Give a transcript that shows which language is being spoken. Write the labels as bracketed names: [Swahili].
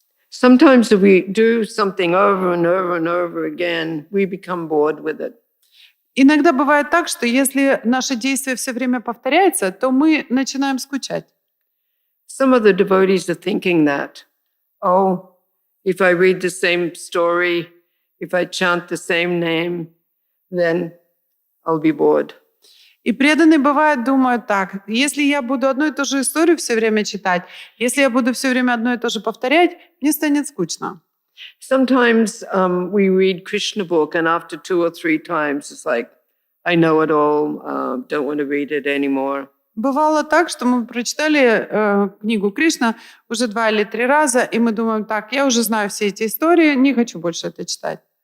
[English] Sometimes if we do something over and over and over again, we become bored with it. [Russian] Иногда бывает так, что если наше действие все время повторяется, то мы начинаем скучать. [English] Some of the devotees are thinking that, oh, if I read the same story, if I chant the same name, then I'll be bored. [Russian] И преданные, бывает, думают так: если я буду одну и ту же историю все время читать, если я буду все время одно и то же повторять, мне станет скучно. [English] Sometimes we read Krishna book and after 2 or 3 times it's like, I know it all, don't want to read it anymore. [Russian] Бывало так, что мы прочитали книгу Кришна уже 2 или 3 раза, и мы думаем: так, я уже знаю все эти истории, не хочу больше это читать.